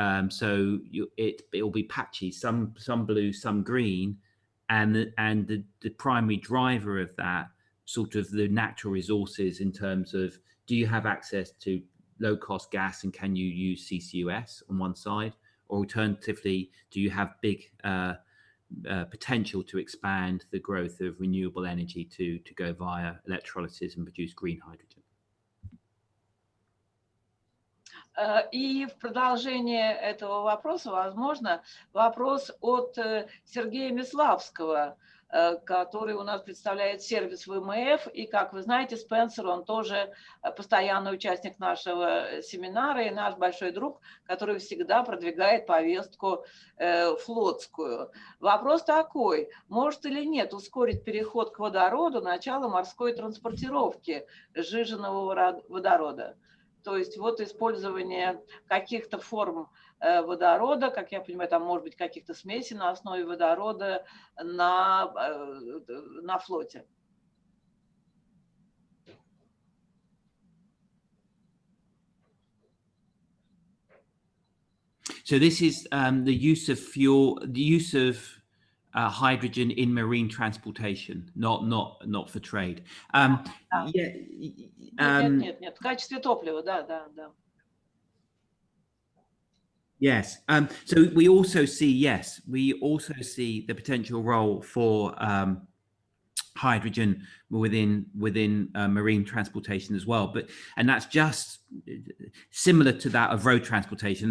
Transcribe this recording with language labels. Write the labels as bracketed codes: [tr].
[en] So it will be patchy, some blue, some green, and the primary driver of that, sort of the natural resources in terms of, do you have access to low cost gas and can you use CCUS on one side, or alternatively, do you have big potential to expand the growth of renewable energy to go via electrolysis and produce green hydrogen? [ru] И в продолжение этого вопроса, возможно, вопрос от Сергея Миславского, который у нас представляет сервис ВМФ. И, как вы знаете, Спенсер, он тоже постоянный участник нашего семинара и наш большой друг, который всегда продвигает повестку флотскую. Вопрос такой: может или нет ускорить переход к водороду начало морской транспортировки сжиженного водорода? То есть вот использование каких-то форм водорода, как я понимаю, там может быть каких-то смесей на основе водорода на флоте. [en] So this is the use of fuel, the use of hydrogen in marine transportation, not for trade. [ru] Нет, в качестве топлива, да. [en] Yes. So we also see the potential role for hydrogen within marine transportation as well, and that's just similar to that of road transportation.